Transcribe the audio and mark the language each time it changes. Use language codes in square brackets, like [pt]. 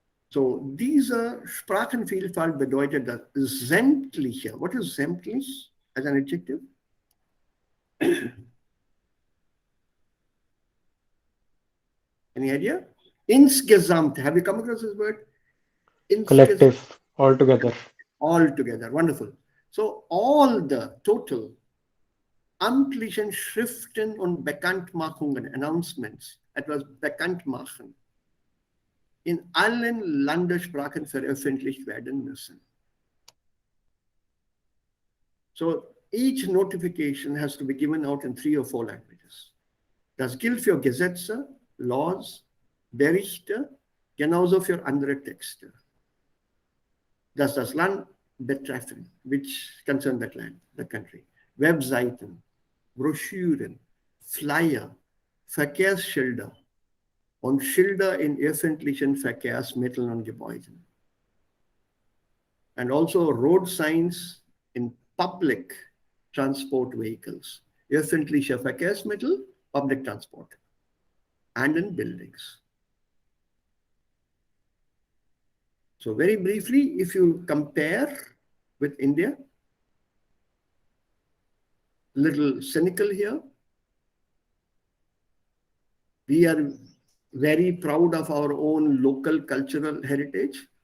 [de] So dieser Sprachenvielfalt bedeutet das sämtliche. [en] What is sämtlich as an adjective? Any idea? Insgesamt. Have you come across this word? Collective, altogether. Altogether. Wonderful. So all the total [de] amtlichen Schriften und Bekanntmachungen, announcements, etwas bekannt machen, in allen Landessprachen veröffentlicht werden müssen. [en] So each notification has to be given out in 3 or 4 languages. [de] Das gilt für Gesetze, Laws, Berichte, genauso für andere Texte. Dass das Land betreffen, [en] which concern that land, the country. [de] Webseiten, Broschüren, Flyer, Verkehrsschilder und Schilder in öffentlichen Verkehrsmitteln und Gebäuden. [en] And also road signs in public transport vehicles. [de] Öffentliche Verkehrsmittel, [en] public transport. And in buildings. So very briefly, if you compare with India, little cynical here. We are very proud of our own local cultural heritage.